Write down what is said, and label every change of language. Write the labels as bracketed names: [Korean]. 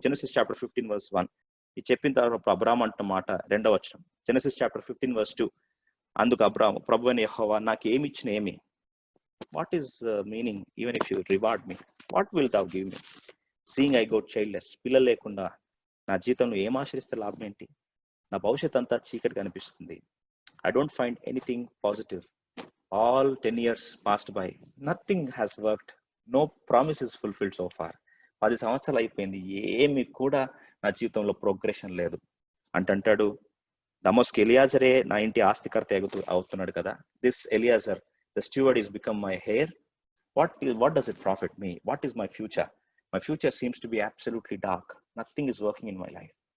[English] Genesis chapter 15 verse 1 [Telugu] ఇది చెప్పిన తర్వాత అబ్రాహాం అంటున్న మాట 2వ వచనం, [English] Genesis chapter 15 verse 2. [Telugu] అందుకు అబ్రాహాము, ప్రభువైన యెహోవా నాకు ఏమి ఇచ్చిన ఏమి, [English] What is meaning even if you reward me, what will thou give me, seeing I go childless. [Telugu] పిల్లలు లేకుండా నా జీవితంలో ఏం ఆశ్రయిస్తే లాభం ఏంటి, నా భవిష్యత్ అంతా చీకటి కనిపిస్తుంది. [English] I don't find anything positive. All 10 years passed by, nothing has worked, no promise is fulfilled so far. [Telugu] 10 సంవత్సరాలు అయిపోయింది, ఏమి కూడా నా జీవితంలో ప్రోగ్రెషన్ లేదు అంటాడు. దమస్కు ఎలియాజరే నా ఇంటి ఆస్తికర్త అవుతున్నాడు కదా. [English] This Eliezer the steward is become my heir. What does it profit me, what is my future? My future seems to be absolutely dark, nothing is working in my life.